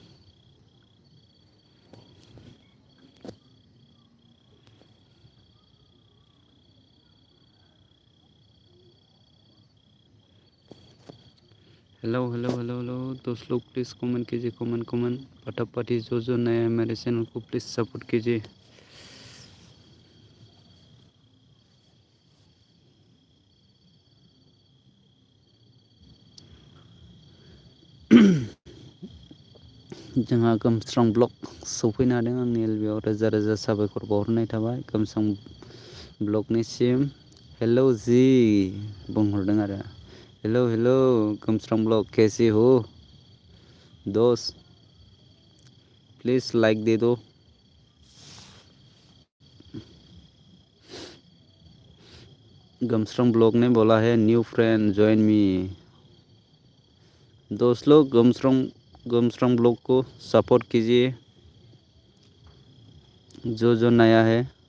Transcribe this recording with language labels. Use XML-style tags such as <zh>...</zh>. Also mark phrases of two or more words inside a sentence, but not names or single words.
<hi>हेलो हेलो हेलो हेलो दोस्त लोग, प्लीज़ कमेंट कीजिए, कमेंट कमेंट फटाफटी। जो नया है मेरे चैनल को प्लीज़ सपोर्ट कीजिए।</hi> <brx>जोंहा गोमस्रां ब्लग सफैनो हादों। आंनि एलबियाव रोजा रोजा साबायखर बावहरनाय थाबाय गोमस्रां ब्लगनिसिम। हेलौ जी बुंहरदों आरो।</brx> <hi>हेलौ हेलौ गोमस्रां ब्लग कैसे हो दोस्त, प्लीज़ लाइक दे दो। गमस्रां ब्लॉग ने बोला है</hi> <en>new friend join me.</en> <hi>दोस्त लोग गमस्रां ब्लॉग को सपोर्ट कीजिए, जो नया है।</hi>